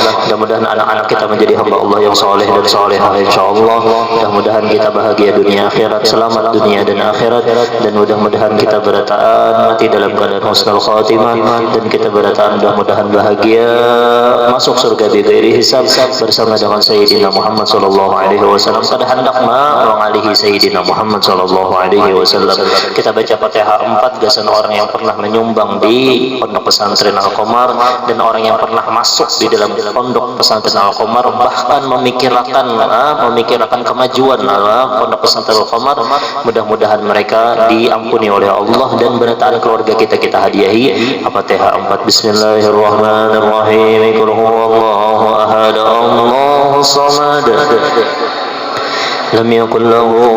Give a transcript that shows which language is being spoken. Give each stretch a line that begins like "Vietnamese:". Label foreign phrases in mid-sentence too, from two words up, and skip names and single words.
Indonesian: Mudah-mudahan anak-anak kita menjadi hamba Allah yang saleh dan salehah insyaallah.
Banjar: Mudah-mudahan kita bahagia dunia akhirat, selamat dunia dan akhirat, dan mudah-mudahan kita berataan mati dalam keadaan
Arabic: حسن الخاتمة,
Banjar: dan kita berataan mudah-mudahan bahagia masuk surga
Arabic: بغير حساب
Banjar: bersama dengan Sayyidina Muhammad
Arabic: صلى الله عليه وسلم.
Banjar: Kada hendak mengalihi Sayyidina Muhammad
Arabic: صلى الله عليه وسلم.
Banjar: Kita baca Fatihah 4 gasan orang yang pernah menyumbang di pondok pesantren Al-Qomar dan orang yang pernah masuk di dalam pondok pesantren Al-Qomar bahkan memikirkan kemajuan pondok pesantren Al-Qomar. Mudah-mudahan mereka diampuni oleh Allah dan berataan keluarga kita hadiahi Al-Fatihah 4.
Arabic: بسم الله الرحمن الرحيم قل هو الله أحد الله الصمد لم يكل له